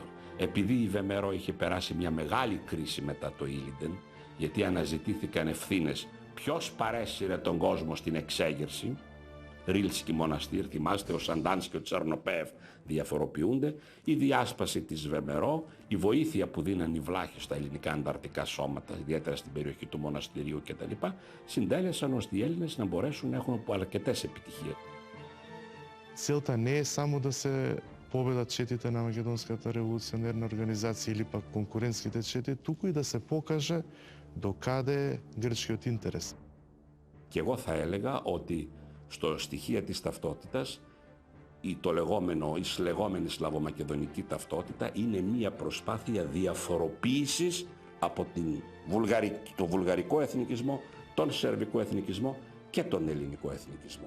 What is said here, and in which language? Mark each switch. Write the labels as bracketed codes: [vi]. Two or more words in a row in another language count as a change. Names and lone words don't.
[el] Επειδή η Βεμερό είχε περάσει μια μεγάλη κρίση μετά το Ήλιντεν, γιατί αναζητήθηκαν ευθύνες ποιος παρέσυρε τον κόσμο στην εξέγερση, Ρίλσκι μοναστήρ, θυμάστε, ο Σαντάνς και ο Τσαρνοπέφ διαφοροποιούνται, η διάσπαση της Βεμερό, η βοήθεια που δίναν οι βλάχοι στα ελληνικά ανταρτικά σώματα, ιδιαίτερα στην περιοχή του μοναστηρίου κτλ., συντέλεσαν ώστε οι Έλληνες να μπορέσουν να έχουν αρκετές επιτυχίες. [mk] Целта не е само да се победат четите на Македонската револуционерна организација или пак конкурентските чети, туку и да се покаже до каде е грчкиот интерес. [el] Και εγώ θα έλεγα ότι στο στοιχείο της ταυτότητας η λεγόμενη σλαβομακεδονική ταυτότητα είναι μία προσπάθεια διαφοροποίησης από το βουλγαρικό εθνικισμό, τον σερβικό εθνικισμό και τον ελληνικό εθνικισμό.